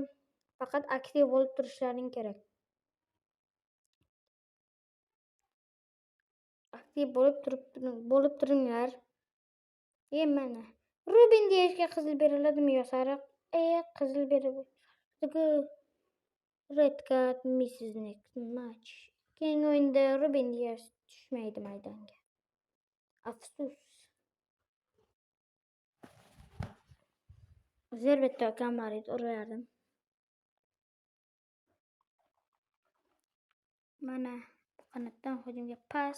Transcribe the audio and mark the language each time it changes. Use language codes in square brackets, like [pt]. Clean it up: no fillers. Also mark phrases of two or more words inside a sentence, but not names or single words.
[uz] Faqat aktiv bo'lib turishlaring kerak. Aktiv bo'lib turinglar. Mana Ruben Diasga qizil beriladimi yo sariq? Qizil beriladi. [en] Red card misses next match. [uz] Keyingi o'yinda Ruben Dias tushmaydi maydonga. Afsus. Zerbetto Kamarit urardim. Mana bu qanotdan hujumga pas.